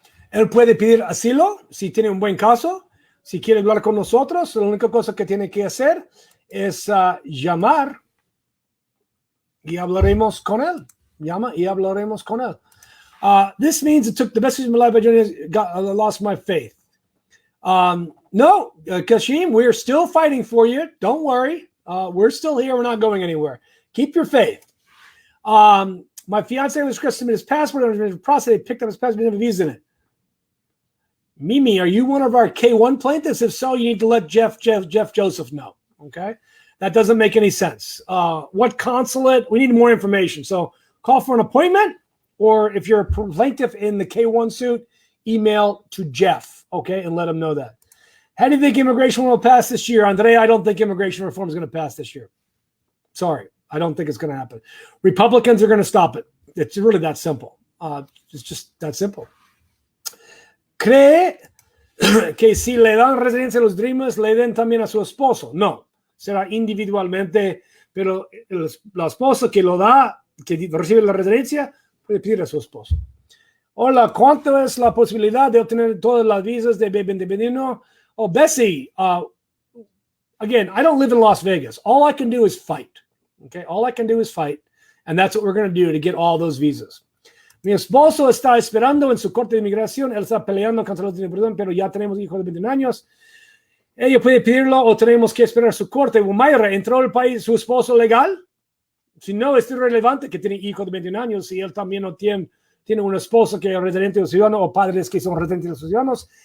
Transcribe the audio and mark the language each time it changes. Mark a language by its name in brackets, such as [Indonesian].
[Spanish] Él puede pedir asilo si tiene un buen caso. Si quiere hablar con nosotros, la única cosa que tiene que hacer es llamar y hablaremos con él. Llama y hablaremos con él. [English] This means it took the best of my life. I lost my faith. No, Kashim, we're still fighting for you. Don't worry. We're still here. We're not going anywhere. Keep your faith. My fiance was requesting his passport. I was in the process. They picked up his passport. Didn't have a visa in it. Mimi, are you one of our K1 plaintiffs? If so, you need to let Jeff Joseph know. Okay? That doesn't make any sense. What consulate? We need more information. So call for an appointment, or if you're a plaintiff in the K1 suit, email to Jeff, okay, and let him know that. How do you think immigration will pass this year? Andre, I don't think immigration reform is going to pass this year. Sorry, I don't think it's going to happen. Republicans are going to stop it. It's really that simple. It's just that simple. [Spanish] ¿Cree que si le dan residencia a los Dreamers, le den también a su esposo? No, será individualmente, pero la esposa que lo da, que recibe la residencia, puede pedir a su esposo. Hola, ¿cuánto es la posibilidad de obtener todas las visas de B21? [English] Oh, Bessie, again, I don't live in Las Vegas. All I can do is fight. Okay, all I can do is fight, and that's what we're going to do to get all those visas. [Spanish] Mi esposo está esperando en su corte de inmigración. Él está peleando contra los de pero ya tenemos hijo de 21 años. Ella puede pedirlo o tenemos que esperar su corte. Mayra, ¿entró al país su esposo legal? Si no, es irrelevante que tiene hijo de 21 años. Si él también no tiene un esposo que es residente o ciudadano o padres que son residentes o ciudadanos.